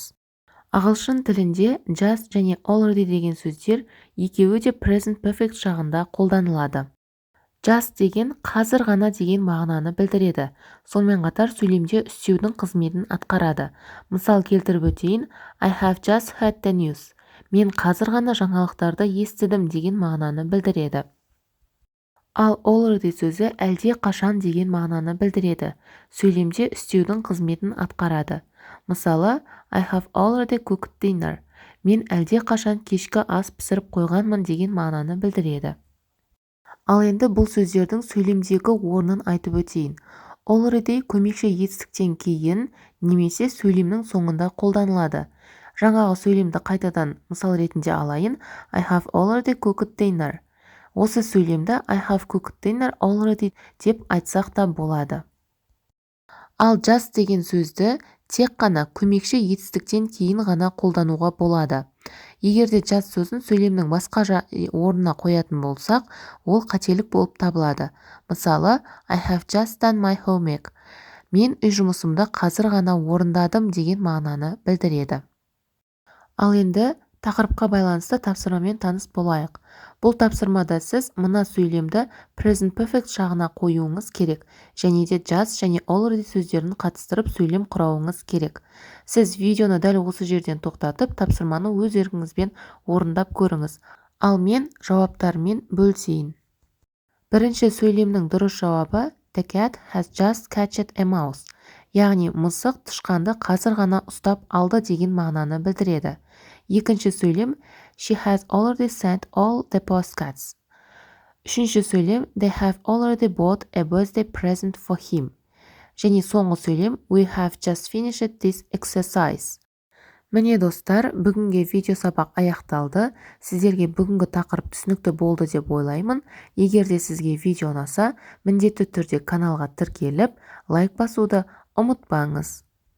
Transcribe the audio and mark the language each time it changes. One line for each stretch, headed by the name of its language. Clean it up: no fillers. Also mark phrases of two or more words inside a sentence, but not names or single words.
Kazakh: Ағылшын тілінде just және already деген сөздер екеуі де
English: present perfect
Kazakh: шағында қолданылады. Just деген қазір ғана деген мағынаны білдіреді. Сонымен қатар сөйлемде істеудің қызметін атқарады. Мысал келтіріп өтейін,
English: I have just heard the news.
Kazakh: Мен қазір ғана жаңалықтарды естідім деген мағынаны білдіреді. Ал already сөзі әлде қашан деген мағынаны білдіреді. Сөйлемде істеудің қызметін атқарады. Мысалы,
English: I have already cooked dinner.
Kazakh: Мен әлде қашан кешкі ас пісіріп қойғанмын деген мағынаны білдіреді. Ал енді бұл сөздердің сөйлемдегі орнын айтып өтейін. Already көмекші етістіктен кейін немесе сөйлемнің соңында қолданылады. Жаңағы сөйлемді қайтадан мысал ретінде алайын.
English: I have already cooked dinner.
Kazakh: Осы сөйлемді
English: I have cooked dinner already
Kazakh: деп айтсақ та болады. Ал just деген сөзді тек қана көмекші етістіктен кейін ғана қолдануға болады. Егерде just сөзін сөйлемнің басқа орнына қоятын болсақ, ол қателік болып табылады. Мысалы,
English: I have just done my homework.
Kazakh: Мен үй жұмысымды қазір ғана орындадым деген мағынаны білдіреді. Ал енді тақырыпқа байланысты тапсырмамен таныс болайық. Бұл тапсырмада сіз мына сөйлемді
English: present perfect
Kazakh: шағына қоюыңыз керек, және де just және already сөздерін қатыстырып сөйлем құрауыңыз керек. Сіз видеоны дәл осы жерден тоқтатып, тапсырманы өз еркіңізбен орындап көріңіз. Ал мен жауаптарымен бөлісейін. Бірінші сөйлемнің дұрыс жауабы
English: The cat has just catched a mouse.
Kazakh: Яғни мысық тышқанды қазір ғана ұстап алды деген мағынаны білдіреді. Екінші сөйлем
English: She has already sent all the postcards.
Kazakh: Үшінші сөйлем
English: They have already bought a birthday present for him.
Kazakh: Және соңғы сөйлем
English: We have just finished this exercise.
Kazakh: Міне достар, бүгінгі видео сабақ аяқталды. Сіздерге бүгінгі тақырып түсінікті болды деп ойлаймын. Егер де сізге видео ұнаса, міндетті түрде каналға тіркеліп, лайк басуды ұмытпаңыз.